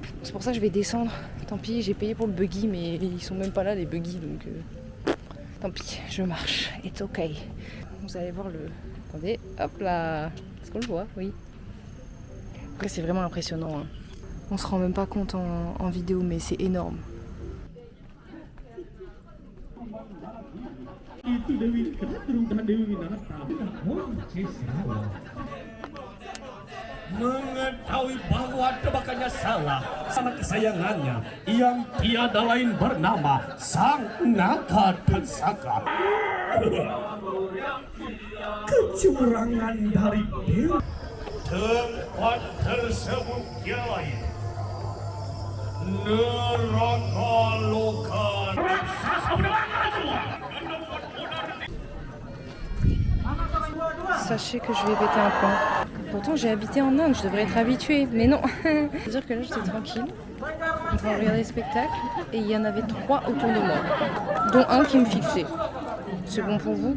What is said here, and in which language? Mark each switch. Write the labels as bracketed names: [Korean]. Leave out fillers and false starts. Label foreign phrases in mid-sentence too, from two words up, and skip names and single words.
[French] C'est pour ça que je vais descendre. Tant pis, j'ai payé pour le buggy mais ils sont même pas là les buggy donc tant pis, je marche. [English] It's okay. [French] Vous allez voir le... Attendez, hop là. Est-ce qu'on le voit? Oui. Après c'est vraiment impressionnant. Hein. On se rend même pas compte en vidéo mais c'est énorme. [Indonesian] Mengetahui bahwa tebakannya salah, anak kesayangannya yang tiada lain bernama Sang Naga Tersaka. Kecurangan dari Dewa. Tempat tersebut ialah neraka loka. Raksasa berbakar semua. [French] Sachez que je vais péter un plomb. Pourtant j'ai habité en Inde, je devrais être habituée, mais non. C'est-à-dire que là j'étais tranquille, en train de regarder le spectacle, et il y en avait 3 autour de moi, dont un qui me fixait. C'est bon pour vous?